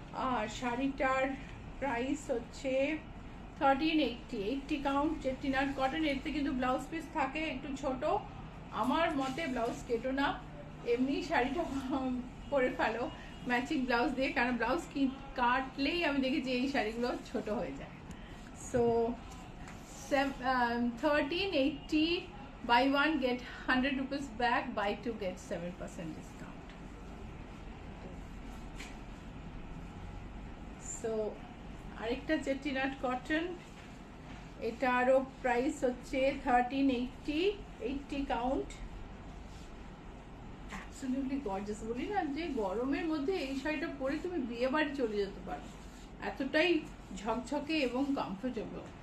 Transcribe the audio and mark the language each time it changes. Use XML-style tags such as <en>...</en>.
<bn>আর শাড়িটার প্রাইস হচ্ছে 1380, 80 count, চেটিনাট cotton. এতে কিন্তু ব্লাউজ পিস থাকে একটু ছোট, আমার মতে ব্লাউজ কেটো না, এমনি শাড়িটা পরে ফেলো ম্যাচিং ব্লাউজ দিয়ে, কারণ ব্লাউজ কাটলেই আমি দেখেছি এই শাড়িগুলো ছোট হয়ে যায়।</bn> <en>So 1380, buy one get 100 rupees back, buy two get 7% discount.</en> <bn>So আরেকটা চেটিনাট কটন, এটারও প্রাইস হচ্ছে 1380, 80 কাউন্ট। অ্যাবসলিউটলি গর্জিয়াস, বলি না যে গরমের মধ্যে এই শাড়িটা পরে তুমি বিয়ে বাড়ি চলে যেতে পারো, এতটাই ঝকঝকে এবং কমফোর্টেবল।</bn>